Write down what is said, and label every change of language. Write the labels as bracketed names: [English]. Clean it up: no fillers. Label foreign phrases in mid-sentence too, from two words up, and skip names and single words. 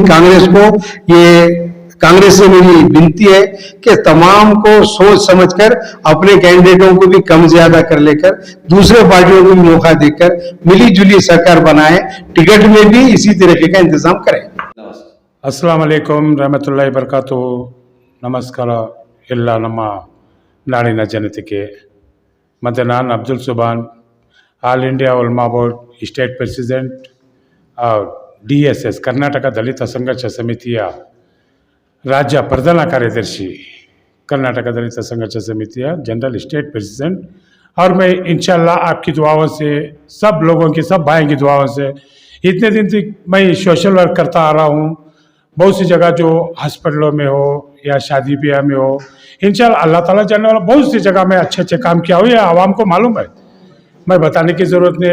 [Hindi] कांग्रेस को ये, कांग्रेस से मेरी विनती है कि तमाम को सोच समझकर अपने कैंडिडेटों को भी कम ज्यादा कर लेकर दूसरे पार्टियों को भी मौका देकर मिली जुली सरकार बनाए, टिकट में भी इसी तरीके का इंतजाम करें। [Arabic] السلام عليكم ورحمة الله وبركاته. [Kannada] नमस्कार ಎಲ್ಲ ನಮ್ಮ ನಾಡಿನ ಜನತೆಗೆ ಮತ್ತು ನಾನು ಅಬ್ದುಲ್ ಸುಬಾನ್, ಆಲ್ ಇಂಡಿಯಾ ಉಲ್ಮಾ ಬೋರ್ಡ್ [English] State President, [Kannada] DSS ಕರ್ನಾಟಕ ದಲಿತ ಸಂಘರ್ಷ ಸಮಿತಿಯ [Hindi] राज्य प्रधान कार्यदर्शी, कर्नाटक दलित संघर्ष समिति [English] General State President. [Hindi] और मैं इंशाल्लाह आपकी दुआओं से, सब लोगों की, सब भाइयों की दुआओं से इतने दिन तक मैं [English] social work [Hindi] करता आ रहा हूँ। बहुत सी जगह जो हॉस्पिटलों में हो या शादी ब्याह में हो, [Arabic] إن شاء الله الله تعالى [Hindi] जाने वाला, बहुत सी जगह में अच्छे अच्छे काम किया हो, ये आवाम को मालूम है, मैं बताने की ज़रूरत नहीं है।